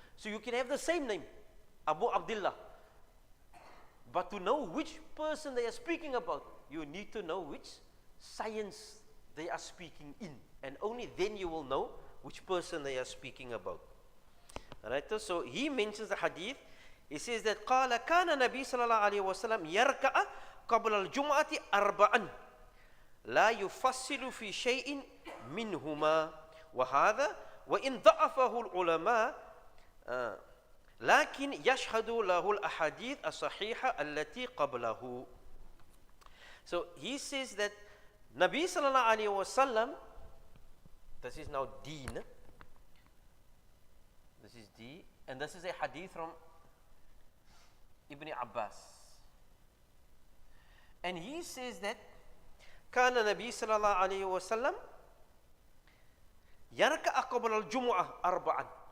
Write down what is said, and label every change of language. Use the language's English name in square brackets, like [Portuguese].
[English] So you can have the same name, Abu Abdullah, but to know which person they are speaking about, you need to know which science they are speaking in, and only then you will know which person they are speaking about. Alright, so he mentions the hadith. He says that [Arabic] قال كان النبي صلى الله عليه وسلم يركع قبل الجمعة أربعا لا يفصل في شيء منهما وهذا وإن ضعفه العلماء لكن يشهد له الأحاديث الصحيحة التي قبله. [English] So he says that Nabi sallallahu alayhi wa sallam, this is now deen, this is D, and this is a hadith from Ibn Abbas. And he says that [Arabic] كان النبي صلى الله عليه وسلم يركع قبل الجمعة أربعا.